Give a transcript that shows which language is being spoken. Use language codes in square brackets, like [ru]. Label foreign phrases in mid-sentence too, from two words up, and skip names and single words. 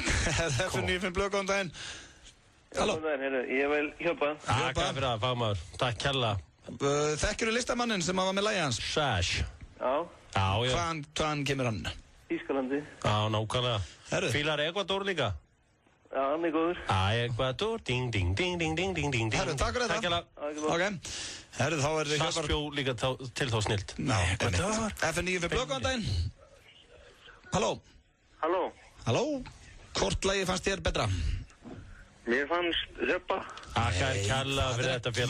[is] FN9 blöð, góðan daginn. Halló. Góðan daginn, ég vil Hjörpa. Takk fyrir það, fagmaður. Takk kærlega. Þekkirðu listamannin sem var með lagið hans? Sash. Já. Hvaðan kemur hann? Ískalandi. Já, nákvæmlega. Fílar Ecuador líka? Já, hann er góður. Ecuador, ding, ding, ding, ding, ding, ding, ding. Herru, takk fyrir þetta. Ok. Herru, þá er Hjörvar. Sass bjó líka til þá snilt. Ecuador. FN9 fyrir blöð, góðan daginn. Halló. Halló. Hvort lagið fannst þér betra? Mér fannst Hjörpa. Takk kærlega fyrir þetta félag.